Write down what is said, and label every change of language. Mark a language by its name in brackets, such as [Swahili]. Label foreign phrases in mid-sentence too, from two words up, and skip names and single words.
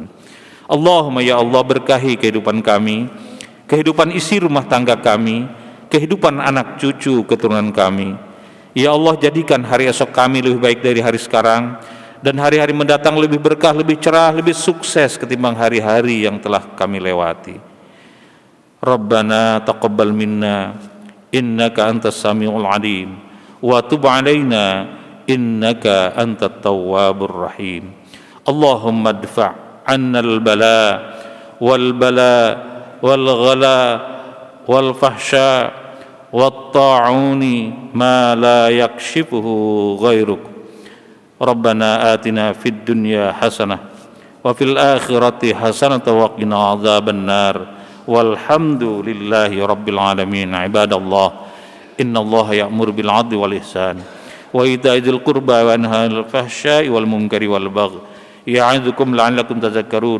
[Arabic] اللهم يا الله, [Indonesian] berkahi kehidupan kami, kehidupan isi rumah tangga kami, kehidupan anak cucu keturunan kami. [Arabic] يا الله, [Indonesian] jadikan hari esok kami lebih baik dari hari sekarang, dan hari-hari mendatang lebih berkah, lebih cerah, lebih sukses ketimbang hari-hari yang telah kami lewati. [Arabic] ربنا تقبل منا إنك أنت السميع العليم وتب علينا إنك أنت التواب الرحيم. اللهم ادفع عنا البلاء والبلاء والغلاء والفحشاء والطاعون ما لا يكشفه غيرك. ربنا آتنا في الدنيا حسنة وفي الآخرة حسنة وقنا عذاب النار. والحمد لله رب العالمين. عباد الله، إن الله يأمر بالعدل والإحسان وإيتاء ذي القربى وينهى عن الفحشاء والمنكر والبغي يعظكم لعلكم تذكرون.